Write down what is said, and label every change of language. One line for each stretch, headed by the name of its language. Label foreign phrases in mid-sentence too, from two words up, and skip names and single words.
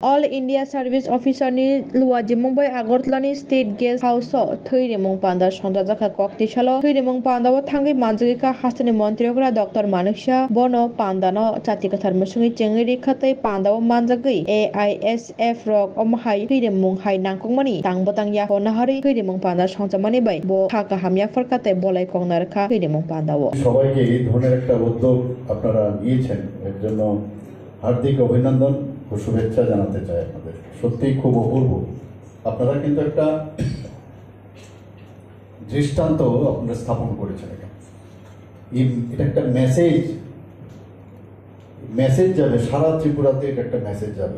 English: All India Service Officer
Kok Borok: ni luwajimung bai Agartala State Guest House theirimung panda sonjaka kokti salo theirimung panda o thangi manjika hastani montriokra Dr. Maniksa bono pandano chatika tharmusungi chengri khatai panda o manjagui AISF rok omhai theirimung hai nangkongmani tangbotang ya honahari theirimung panda sonjamani bai bo thaka hamya forkate bolai kongnarkha theirimung panda o
Bangla: সবাইকে এই ধরনের একটা উদ্যোগ আপনারা নিয়েছেন এর জন্য হার্দিক অভিনন্দন ও শুভেচ্ছা জানাতে চাই আপনাদের। সত্যিই খুব অপূর্ব। আপনারা কিন্তু একটা দৃষ্টান্ত আপনারা স্থাপন করেছেন। এটা একটা মেসেজ যাবে সারা ত্রিপুরাতে, এটা একটা মেসেজ যাবে।